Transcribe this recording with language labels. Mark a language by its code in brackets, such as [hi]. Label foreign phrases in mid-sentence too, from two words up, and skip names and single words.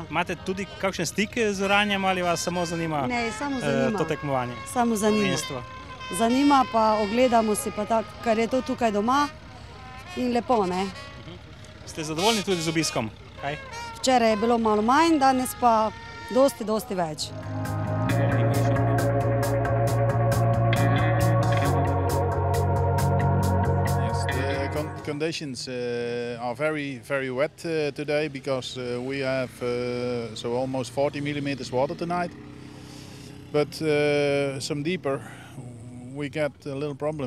[sl] Imate tudi kakšen stik z Oranjem ali vas samo zanima to tekmovanje? Samo zanima. Zanima pa, ogledamo si pa tako, kar je to tukaj doma in lepo, ne? Ste zadovoljni tudi z obiskom? Včeraj je bilo malo manj, danes pa dosti več. [en] Conditions are very wet today because we have almost 40 millimeters water tonight. But some deeper, we get a little problem.